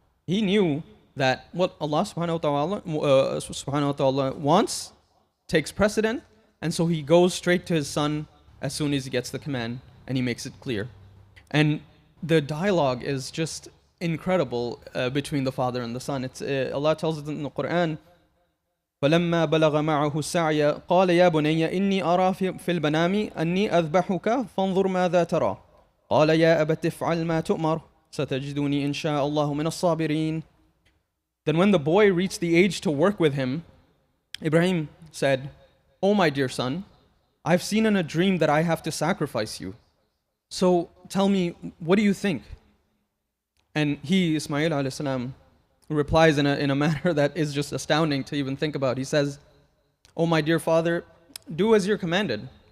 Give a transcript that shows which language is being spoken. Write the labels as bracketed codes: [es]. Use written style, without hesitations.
[en] He knew that what Allah subhanahu wa ta'ala wants takes precedent, and so he goes straight to his son as soon as he gets the command, and he makes it clear. And the dialogue is just incredible between the father and the son. Allah tells us in the Quran, [ar] فلما بلغ معه السعي قال يا بني إني أرى في المنام أني أذبحك فانظر ماذا ترى قال يا أبت افعل ما تؤمر ستجدني إن شاء الله من الصابرين. [en] Then when the boy reached the age to work with him, Ibrahim said, "O my dear son, I've seen in a dream that I have to sacrifice you. So tell me, what do you think?" And he, Ismail alayhi salam, replies in a manner that is just astounding to even think about. He says, "O my dear father, do as you're commanded.